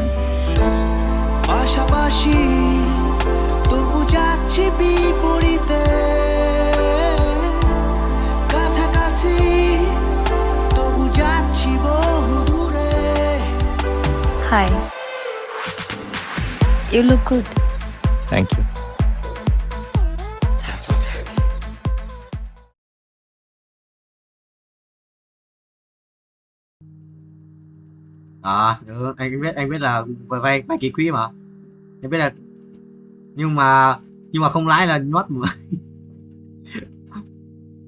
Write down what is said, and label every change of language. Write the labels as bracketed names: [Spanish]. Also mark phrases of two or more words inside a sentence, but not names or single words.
[Bangla] পাশাপাশি তবু যাচ্ছি বিপরীতে, কাছাকাছি তবু যাচ্ছি বহু দূরে। [English] হাই, You look good. Thank you. [Vietnamese] Được, anh biết là vay ký quỹ mà. Em biết là nhưng mà không lãi là nhót mà.